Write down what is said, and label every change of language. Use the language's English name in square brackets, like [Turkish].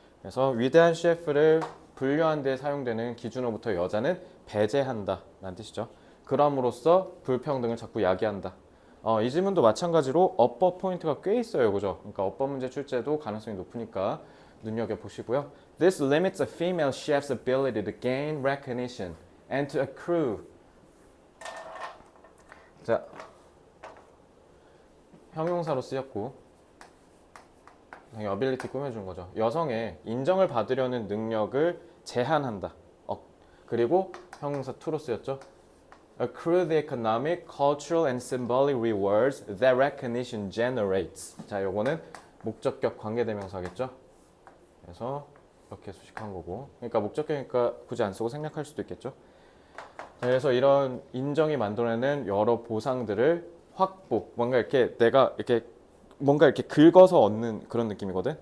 [Korean] 그래서 위대한 셰프를 분류한 데 사용되는 기준으로부터 여자는 배제한다 라는 뜻이죠. 그럼으로써 불평등을 자꾸 야기한다. 이 질문도 마찬가지로 어법 포인트가 꽤 있어요. 그죠? 그러니까 어법 문제 출제도 가능성이 높으니까 눈여겨보시고요. [English] This limits a female chef's ability to gain recognition and to accrue. [Korean] 자, 형용사로 쓰였고 당연히 ability 꾸며준 거죠. 여성의 인정을 받으려는 능력을 제한한다. 그리고 형용사 to로 쓰였죠. [English] Accrue the economic, cultural and symbolic rewards that recognition generates. [Korean] 자, 요거는 목적격 관계대명사겠죠. 그래서 이렇게 수식한 거고. 그러니까 목적격이니까 굳이 안 쓰고 생략할 수도 있겠죠. 자, 그래서 이런 인정이 만들어내는 여러 보상들을 확보. 뭔가 이렇게 내가 이렇게 뭔가 이렇게 긁어서 얻는 그런 느낌이거든.